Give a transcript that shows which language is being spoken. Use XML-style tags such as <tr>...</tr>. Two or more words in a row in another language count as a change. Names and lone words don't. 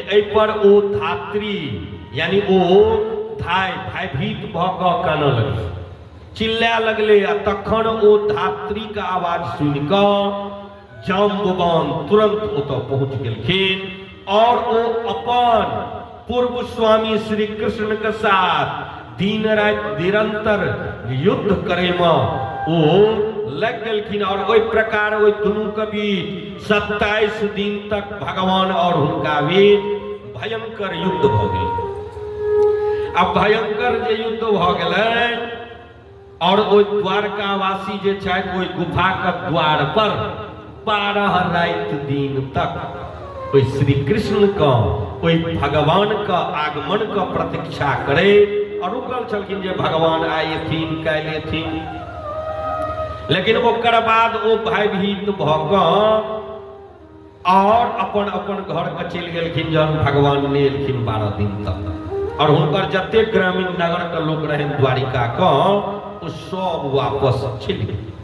<mai>एहि पर ओ धात्री यानी ओ धाय भयभीत भऽ कऽ कानऽ लगलै चिल्लाए लगलै आ तखन ओ धात्री के आवाज सुनि कऽ जाम्बवान तुरंत ओतऽ पहुँच गेलखिन और ओ अपन पूर्व स्वामी श्री कृष्ण के साथ दिन राति निरंतर युद्ध करे में ओ लग गेलखिन और ओहि प्रकार ओहि दुनू के बीच 27 दिन तक भगवान और हुनका बीच भयंकर युद्ध भऽ गेल। अब भयंकर जे युद्ध भऽ गेलै और ओहि द्वारकावासी जे छथि ओहि गुफा के द्वार पर 12 राति दिन तक ओहि श्री कृष्ण का ओहि भगवान का आगमन का प्रतीक्षा करे और रुकल छलखिन जे भगवान आएथिन काल्हि एथिन लेकिन ओकर बाद ओ भयभीत भऽ कऽ और अपन अपन घर के चलि गेलखिन जहन भगवान ने एलखिन 12 दिन तक और हुनकर जते ग्रामीण नगर के लोक रहनि द्वारिका के ओ सब वापस चलि गेल</mai>